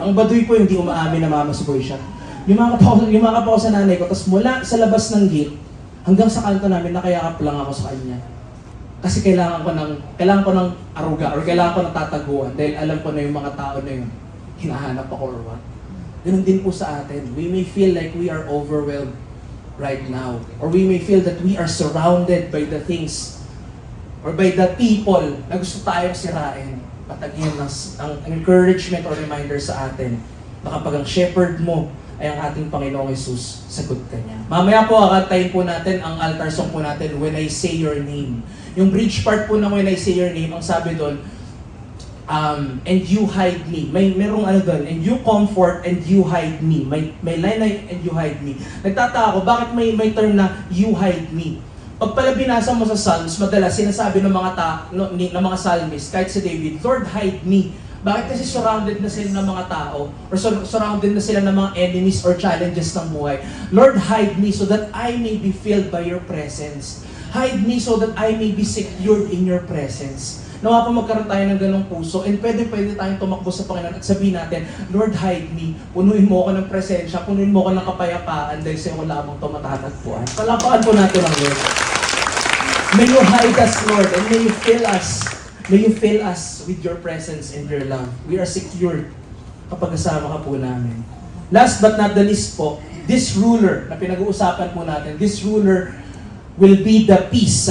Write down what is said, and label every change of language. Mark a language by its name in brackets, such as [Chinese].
[Filipino] Ang baduy po, hindi umaamin na mamas boy siya. Yumakap ako sa nanay ko, tapos mula sa labas ng gate, hanggang sa kanto namin, nakayakap lang ako sa kanya. Kasi kailangan ko ng aruga or kailangan ko ng tataguan dahil alam ko na yung mga tao na yun, hinahanap ako or what. Ganun din po sa atin. [English] We may feel like we are overwhelmed right now. Or we may feel that we are surrounded by the things or by the people [Filipino] na gusto tayong sirain. But again, ang encouragement or reminder sa atin na kapag ang shepherd mo ay ang ating Panginoong Jesus, sagot ka niya. Mamaya po, kakantayin po natin ang altar song po natin, When I Say Your Name. Yung bridge part po ng When I Say Your Name, ang sabi doon, [English] and you hide me. [Filipino] Merong ano doon, [English] and you comfort and you hide me. May line na and you hide me. [Filipino] Nagtataka ako, bakit may term na you hide me? Pag pala binasa mo sa Psalms, madalas sinasabi ng ng mga psalmist, kahit si David, [English] Lord, hide me. [Filipino] Bakit kasi surrounded na sila ng mga tao or surrounded na sila ng mga enemies or challenges ng buhay? [English] Lord, hide me so that I may be filled by your presence. Hide me so that I may be secured in your presence. [Filipino] Nawa po magkaroon tayo ng ganong puso and pwede tayong tumakbo sa Panginoon at sabihin natin, [English] Lord, hide me. [Filipino] Punuin mo ako ng presensya, punuin mo ako ng kapayapaan dahil sa'yo ko lamang ito matatagpuan. Palapakan po natin ang Lord. [English] May you hide us, Lord, and may you fill us. May you fill us with your presence and your love. We are secured [Filipino] kapag kasama ka po namin. [English] Last but not the least po, this ruler na pinag-uusapan po natin, this ruler will be the peace.